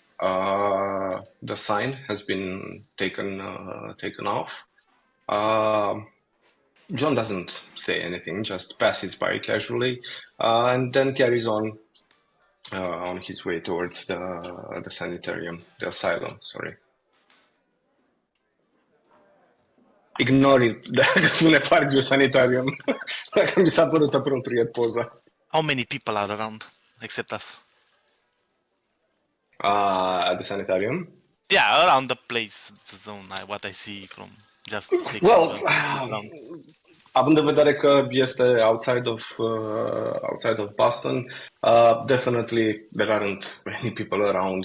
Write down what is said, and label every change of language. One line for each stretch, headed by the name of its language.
English: The sign has been taken off. John doesn't say anything, just passes by casually, and then carries on his way towards the sanitarium, the asylum, sorry. Ignore it,
Romanian: dacă spune Parkview Sanitarium, dacă mi s-a părut apropiat poza.
English: How many people are around except us? At the sanitarium? Yeah, around the place, the zone, what I see from just Well, around.
Romanian: având în vedere că este
English: outside of Boston, definitely there aren't many people around.